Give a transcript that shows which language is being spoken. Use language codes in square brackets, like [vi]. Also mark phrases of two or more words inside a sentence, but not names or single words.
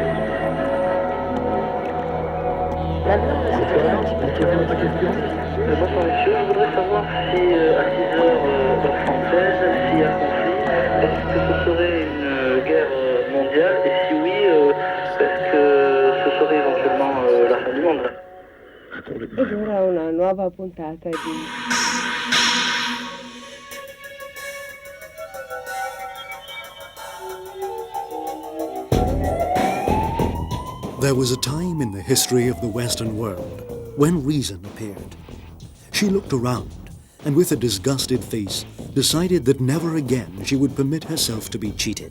[fr] L'avion, c'est très un petit peu. Quelle est votre question? Bonsoir monsieur, je voudrais savoir si à 6 heures heure française, s'il y a conflit, est-ce que ce serait une guerre mondiale et si oui, est-ce que ce serait éventuellement la fin du monde? [it] Ed ora una nuova puntata di... [en] There was a time in the history of the Western world when reason appeared. She looked around and with a disgusted face decided that never again she would permit herself to be cheated.